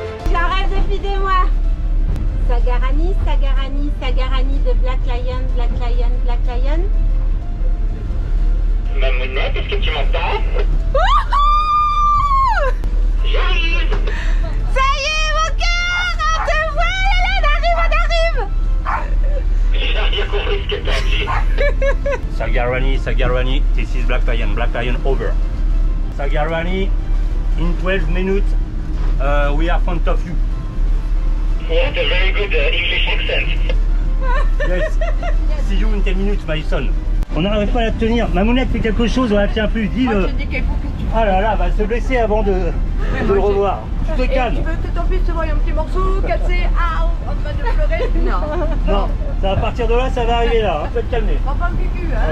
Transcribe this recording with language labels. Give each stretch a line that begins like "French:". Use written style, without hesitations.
French: J'arrête de fider moi. Sagarani, Sagarani, Sagarani de Black Lion, Black Lion, Black Lion. Mamounette, est-ce que tu m'entends? J'arrive. Ça y est, mon cœur, on te voit, là, on arrive. J'ai rien compris ce que t'as dit.
English: Sagarani, this is Black Lion over. Sagarani, in 12 minutes, we are in front of you. What a very good English accent. Yes, see you in 10 minutes, my son.
French: On n'arrive pas à la tenir. Mamounette fait quelque chose, on la tient plus. Dis-le. Ah là là, va se blesser avant de le revoir. Tu te calmes. Tu veux que ton fils te voie un petit morceau, cassé, en train de pleurer? Non. Non, ça va partir de là, ça va arriver là. Tu vas te calmer. Prends pas le cucu, hein.